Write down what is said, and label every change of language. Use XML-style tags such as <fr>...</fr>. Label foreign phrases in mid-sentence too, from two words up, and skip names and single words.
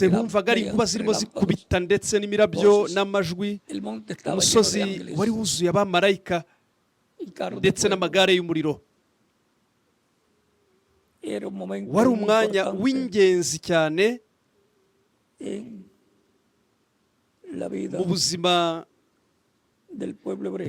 <es>eran</es> <rw>bumvaga ari inkuba zirimo</rw> <es>relámpagos.</es> <rw>zikubita ndetse n'imirabyo</rw> <es>Voces.</es> <rw>n'amajwi.</rw> <es>El monte estaba lleno de</es> <rw>umusozi</rw> <es>ángeles</es> <rw>wari wuzuye abamarayika</rw> <es>y carros de</es> <rw>ndetse</rw> <es>fuego.</es> <rw>n'amagare y'umuriro.</rw> <es>Era un momento</es> <rw>wari</rw> <es>muy</es> <rw>umwanya</rw> <es>importante</es> <rw>w'ingenzi cyane</rw> <es>en la vida</es> <rw>mu buzima</rw> <es>del pueblo hebreo.</es>